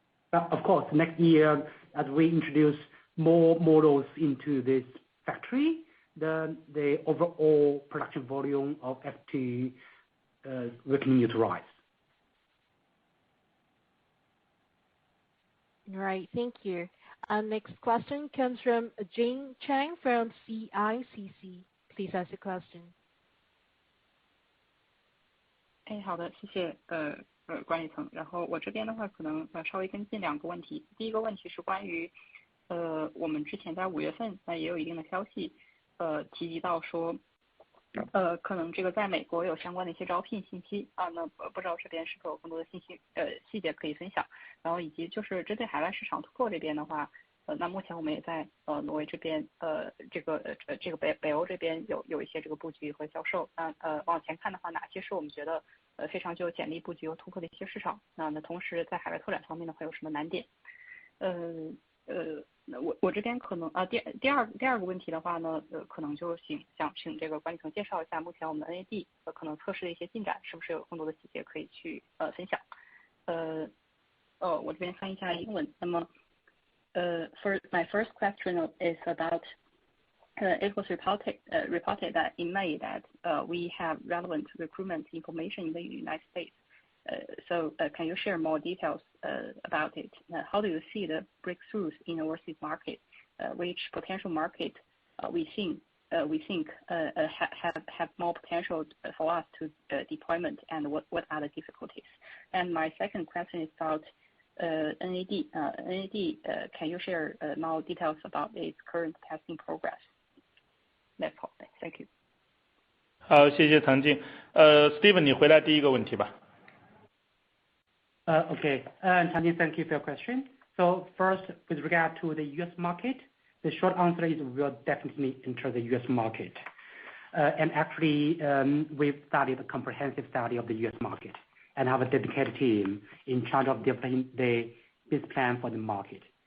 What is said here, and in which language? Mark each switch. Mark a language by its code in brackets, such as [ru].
[en] But of course, next year, as we introduce more models into this factory, then the overall production volume of F2 will continue to rise. All right, thank you. Our next question comes from Jane Chang from CICC. Please ask the question. [zh] 好的，谢谢管理层。然后我这边的话，可能稍微跟进2个问题。第一个问题是关于我们之前在5月份也有一定的消息提及到说可能这个在美国有相关的一些招聘信息啊，那不知道这边是否有更多的信息细节可以分享。然后以及就是针对海外市场突破这边的话，那目前我们也在挪威这边这个北欧这边有一些这个布局和销售。那往前看的话，哪些是我们觉得非常具有潜力布局和突破的一些市场？那同时在海外拓展方面呢，会有什么难点？我这边可能第二个问题的话呢，可能就想请这个管理层介绍一下目前我们的 NAD 可能测试的一些进展，是不是有更多的细节可以去分享？我这边翻译一下英文。那么 [en] for my first question is about it was reported that in May that we have relevant recruitment information in the United States. So can you share more details about it? How do you see the breakthroughs in the overseas market? Which potential market we think have more potential for us to deployment, and what are the difficulties? And my second question is about NAD. NAD, can you share more details about its current testing progress? That's all. Thank you. [zh] 好，谢谢唐静。 Steven， 你回答第一个问题吧。 [en] Okay, Tang, thank you for your question. So first, with regard to the U.S. market, the short answer is we will definitely enter the U.S. market. And actually, we've started a comprehensive study of the U.S. market and have a dedicated team in charge of developing the business plan for the market.